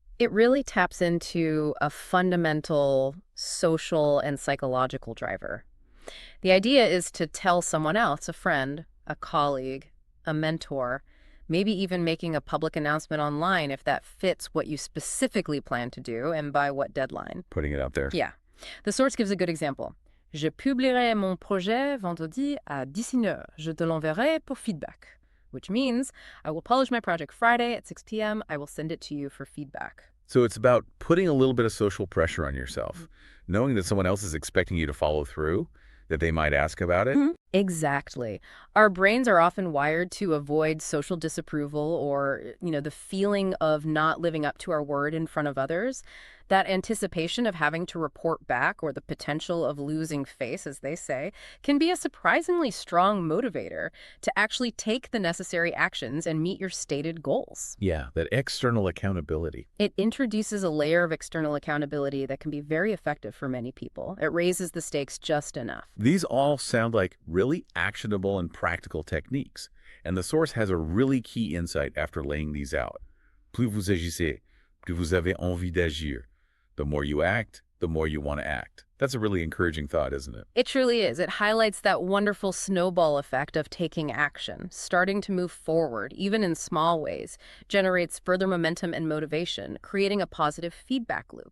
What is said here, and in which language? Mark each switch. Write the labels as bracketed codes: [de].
[en] It really taps into a fundamental social and psychological driver. The idea is to tell someone else, a friend, a colleague, a mentor, maybe even making a public announcement online if that fits what you specifically plan to do and by what deadline. Putting it out there. Yeah. The source gives a good example. [fr] Je publierai mon projet vendredi à 19h. Je te l'enverrai pour feedback. [en] Which means I will publish my project Friday at 6 p.m. I will send it to you for feedback. So it's about putting a little bit of social pressure on yourself, knowing that someone else is expecting you to follow through, that they might ask about it. Exactly. Our brains are often wired to avoid social disapproval or, the feeling of not living up to our word in front of others. That anticipation of having to report back or the potential of losing face, as they say, can be a surprisingly strong motivator to actually take the necessary actions and meet your stated goals. Yeah, that external accountability. It introduces a layer of external accountability that can be very effective for many people. It raises the stakes just enough. These all sound like really actionable and practical techniques, and the source has a really key insight after laying these out. [fr] Plus vous agissez, plus vous avez envie d'agir. [en] The more you act, the more you want to act. That's a really encouraging thought, isn't it? It truly is. It highlights that wonderful snowball effect of taking action, starting to move forward, even in small ways, generates further momentum and motivation, creating a positive feedback loop.